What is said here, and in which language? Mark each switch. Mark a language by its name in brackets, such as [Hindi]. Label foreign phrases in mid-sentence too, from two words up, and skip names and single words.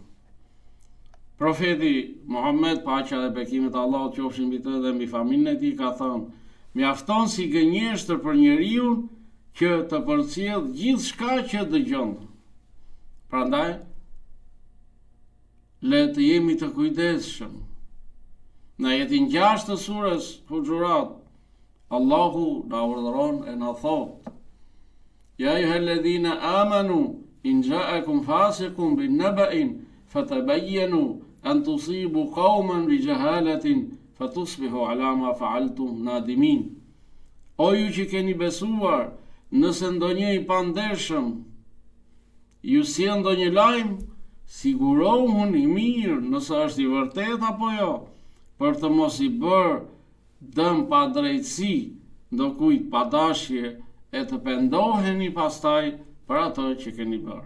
[Albanian] Profeti Muhammed, paqja dhe bekimet e Allahut qofshin mbi të dhe mbi familjen e tij, ka thënë: mjafton si gënjeshtër për njeriu që të përcjell gjithçka që dëgjon. Prandaj, le të jemi të kujdesshëm. Në ajetin 6 të surës Huxhurat, Allahu na urdhëron e na thot: [Arabic] يا أيها الذين آمنوا إن جاءكم فاسق بنبإ فتبينوا أن تصيبوا قوما بجهالة فتصبحوا على ما فعلتم نادمين. [Albanian] O ju që keni besuar, nëse ndonjë i pandershëm ju sjell ndonjë lajm, sigurohuni mirë nëse është i vërtet apo jo, për të mos i bërë dëm pa drejtësi ndokujt pa dashje e të pendoheni pastaj për ato që keni bërë.